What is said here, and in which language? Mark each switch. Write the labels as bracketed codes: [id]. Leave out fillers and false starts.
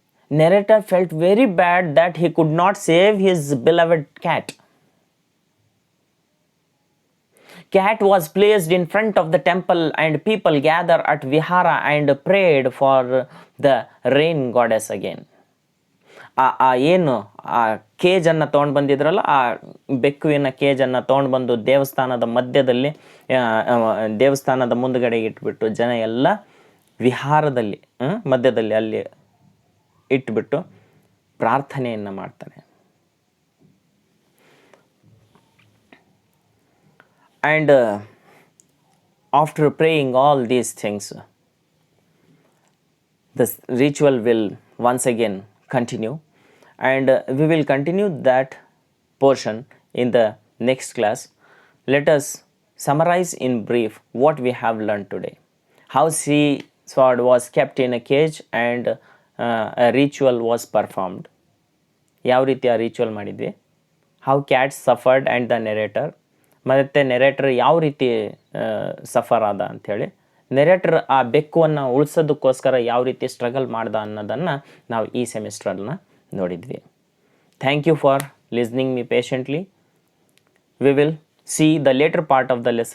[en] Narrator felt very bad that he could not save his beloved cat. Cat was placed in front of the temple and people gathered at Vihara and prayed for the rain goddess again. [kn] ಏನು ಆ ಕೇಜನ್ನು ತೊಗೊಂಡು ಬಂದಿದ್ರಲ್ಲ, ಆ ಬೆಕ್ಕುವಿನ ಕೇಜನ್ನು ತೊಗೊಂಡು ಬಂದು ದೇವಸ್ಥಾನದ ಮಧ್ಯದಲ್ಲಿ, ದೇವಸ್ಥಾನದ ಮುಂದುಗಡೆ ಇಟ್ಬಿಟ್ಟು ಜನ ಎಲ್ಲ ವಿಹಾರದಲ್ಲಿ ಮಧ್ಯದಲ್ಲಿ ಅಲ್ಲಿ ಇಟ್ಬಿಟ್ಟು ಪ್ರಾರ್ಥನೆಯನ್ನು ಮಾಡ್ತಾನೆ. [en] And after praying all these things, the ritual will once again continue, and we will continue that portion in the next class. Let us summarize in brief what we have learned today. How sea sword was kept in a cage and a ritual was performed. [kn] ಯಾವ ರೀತಿ ಆ ritual ಮಾಡಿದ್ವಿ. [en] how cat suffered and the narrator, [kn] ಮತ್ತು narrator ಯಾವ ರೀತಿ suffer ಆದ ಅಂಥೇಳಿ, narrator ಆ ಬೆಕ್ಕುವನ್ನು ಉಳಿಸೋದಕ್ಕೋಸ್ಕರ ಯಾವ ರೀತಿ ಸ್ಟ್ರಗಲ್ ಮಾಡ್ದ ಅನ್ನೋದನ್ನು ನಾವು ಈ ಸೆಮಿಸ್ಟ್ರನ್ನ ನೋಡಿದ್ವಿ. [en] Thank you for listening me patiently. We will see the later part of the lesson